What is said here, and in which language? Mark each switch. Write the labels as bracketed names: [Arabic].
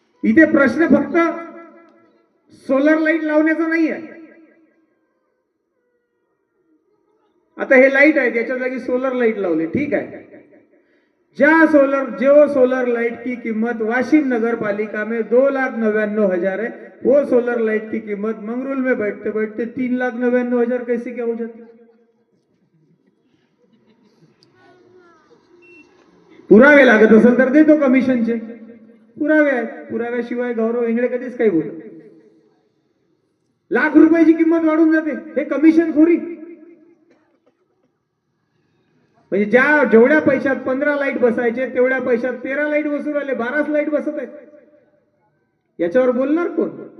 [Marathi] इथे प्रश्न फक्त सोलर लाईट लावण्याचा नाही आहे. आता हे लाईट आहे, त्याच्या जागी सोलर लाईट लावले, [Hindi] ठीक है। जो सोलर लाइट की कीमत वाशिम नगर पालिका में 2,99,000 है, वो सोलर लाइट की कीमत मंगरूल में बैठते बैठते 3,99,000 कैसे क्या हो जाती? [Marathi] पुरावे लागत असेल तर देतो कमिशनचे, पुरावे आहेत, पुराव्याशिवाय गौरव इंगळे कधीच काही बोलत नाही। लाख रुपयाची किंमत वाढून जाते, हे कमिशन खोरी। म्हणजे जेवढ्या पैशात 15 लाईट बसायचे तेवढ्या पैशात 13 लाईट बसू राहिले, 12 लाईट बसत आहेत। याच्यावर बोलणार कोण?